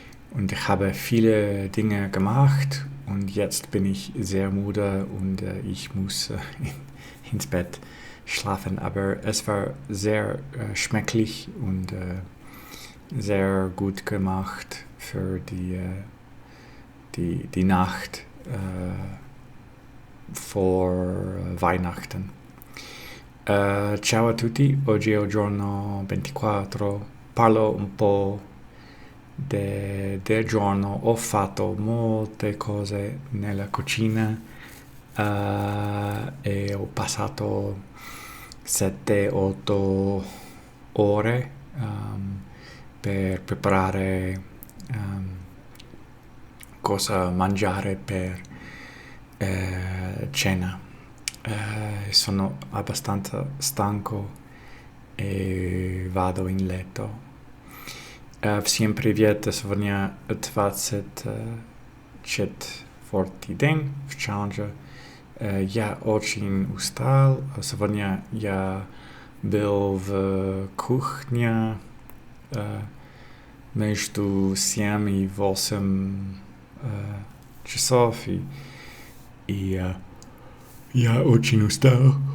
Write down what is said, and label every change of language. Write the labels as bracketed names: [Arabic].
[German] und ich habe viele Dinge gemacht, und jetzt bin ich sehr müde und ich muss ins Bett schlafen, aber es war sehr schmecklich und sehr gut gemacht für die Nacht vor Weihnachten. [Italian] Ciao a tutti, oggi è il giorno 24, parlo un po' del giorno. Ho fatto molte cose nella cucina, e ho passato 7-8 ore per preparare cosa mangiare per cena. Sono abbastanza stanco и ваду in letto. [Russian] Всем привет, сегодня 24-й день в челлендже. Я очень устал, сегодня я был в кухне между 7 и 8 часов, и я очень устал.